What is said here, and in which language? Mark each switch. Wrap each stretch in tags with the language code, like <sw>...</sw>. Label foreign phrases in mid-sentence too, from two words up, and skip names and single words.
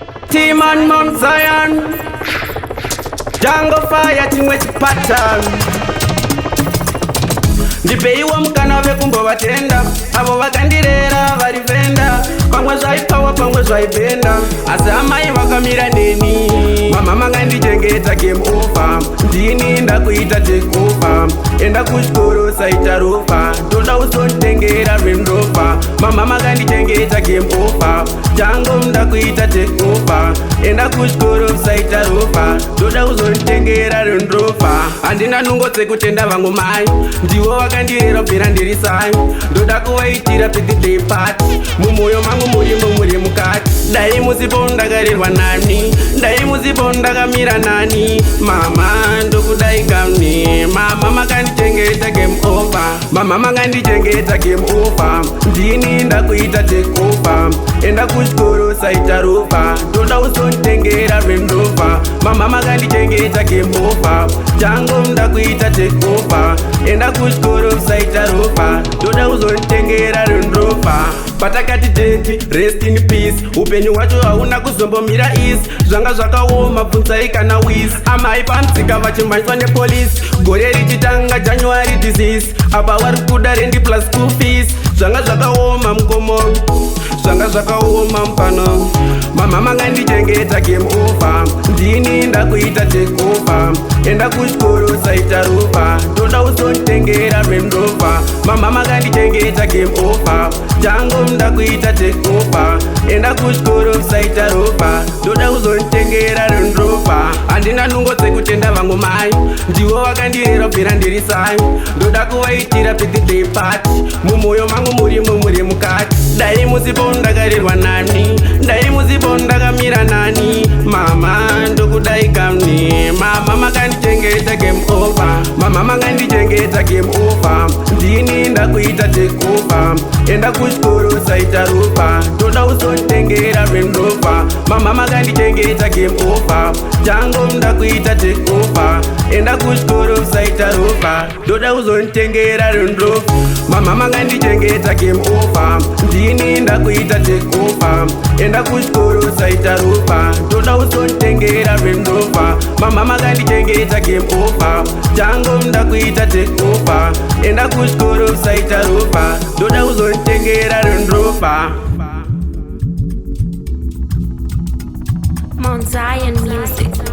<en>Team on Mount Zion. Jungle Fire, team with pattern.</en> <sn>Ndipeiwo mukana wekumbovatenda, avo vakandirera vari venda. Pamwe zvaipawa, pamwe zvaibhenda, asi amai vakamira neni. Mama makandichengeta</sn> <en>game over,</en> <sn>ndini ndakuita</sn> <en>take over.</en> <sn>Enda kuchikoro saita ropa, ndoda uzonditengera Range Rover. Mama makandichengeta</sn> <en>game over,</en> <sn>tango munda kuita</sn> <en>take over.</en> <sn>Enda kuchikoro saita ropa, ndoda uzonditengera Range Rover. Handina nungo dzekutenda vangu mai, ndivo vakandirera bvira ndiri sai. Ndoda kuvaitira</sn> <en>birthday party,</en> <sn>mumwoyo mangu murimo muri mukati. Dai muzipo ndakarerwa nani, dai muzipo ndakamira nani. Mama ndokudai kamni, mama makandichengeta</sn> <en>game over,</en> <sn>mama makandichengeta</sn> <en>game over.</en> <sn>Ndini ndakuita</sn> <en>take over,</en> <sn>enda kuchikoro saita ropa, ndoda uzonditengera Range Rover. Mama makandichengeta</sn> <en>game over,</en> <sn>tango munda kuita</sn> <en>take over.</en> <sn>Enda kuchikoro saita ropa, ndoda uzonditengera Range Rover. Patakati denti,</sn> <en>rest in peace,</en> <sn>upenyu hwacho hauna kuzombomira easy. Zvanga zvakaoma, bvunzai kana Wiz. Amai pamudzika vachimhanywa nepolisi, gore richitanga</sn> <en>January disease.</en> <sn>Apa vari kuda rendi</sn> <en>plus school fees.</en> <sn>Zvanga zvakaoma mukomo, zvanga zvakaoma mupano. Mama makandichengeta</sn> <en>game over,</en> <sn>ndini ndakuita</sn> <en>take over.</en> <sn>Enda kuchikoro saita ropa, ndoda uzonditengera Range Rover. Mama makandichengeta</sn> <en>game over,</en> <sn>tango munda kuita</sn> <en>take over.</en> <sn>Enda kuchikoro saita ropa, ndoda uzonditengera Range Rover. Handina nungo dzekutenda vangu mai, ndivo vakandirera bvira ndiri sai. Ndoda kuvaitira</sn> <en>birthday party,</en> <sn>mumwoyo mangu murimo muri mukati. Dai muzipo ndakarerwa nani, dai muzipo ndakamira nani. Mama ndokudai kamni, mama makandichengeta</sn> <en>game over,</en> <sn>mama makandichengeta</sn> <en>game over.</en> <sn>Ndini ndakuita</sn> <en>take over,</en> <sn>enda kuchikoro saita ropa, ndoda uzonditengera Range Rover. Mama makandichengeta</sn> <en>game over,</en> <sn>tango ndakuita</sn> <en>take over.</en> <sn>Enda kuchikoro saita ropa, ndoda uzonditengera Range Rover. Mama makandichengeta</sn> <en>game over,</en> <sn>ndini ndakuita</sn> <en>take over.</en> <sn>Enda kuchikoro saita ropa, ndoda uzonditengera Range Rover. Mama makandichengeta</sn> <en>game over,</en> <sn>tango ndakuita</sn> <en>take over.</en> <sn>Enda kuchikoro saita ropa, ndoda uzonditengera Range Rover. Mount Zion Music.</sn>